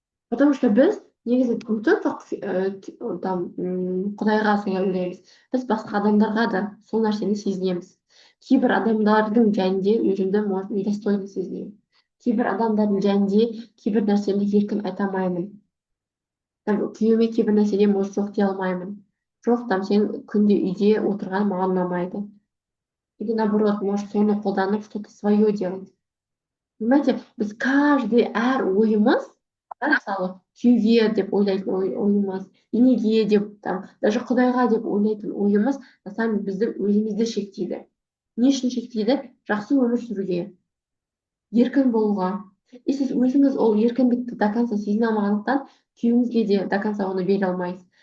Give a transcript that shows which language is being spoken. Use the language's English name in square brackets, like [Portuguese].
[Kazakh] Потому что біз негізі не только там құдайға солай ойлаймыз, біз басқа адамдарға да сол нәрсені сезінеміз. Кейбір адамдардың жайында өзімді может недостойно сезінемін. Кейбір адамдардың жайында кейбір нәрсені еркін айта алмаймын. Күйеуіме кейбір нәрседе может жоқ дей алмаймын. Жоқ, там сен күнде үйде отырған маған ұнамайды. [Russian] Или наоборот, может [Kazakh] соны қолданып [Russian] что-то свое делать. [Kazakh] Понимаете, біз каждый әр ойымыз, мысалы күйеуге деп ойлайтын ойымыз, енеге деп, там, даже құдайға деп ойлайтын ойымыз, [Russian] на самом деле [Kazakh] біздің өзімізді шектейді. Не үшін шектейді? Жақсы өмір сүруге, еркін болуға. И сіз өзіңіз ол еркіндікті до конца сезіне алмағандықтан, күйеуіңізге де до конца оны бере алмайсыз.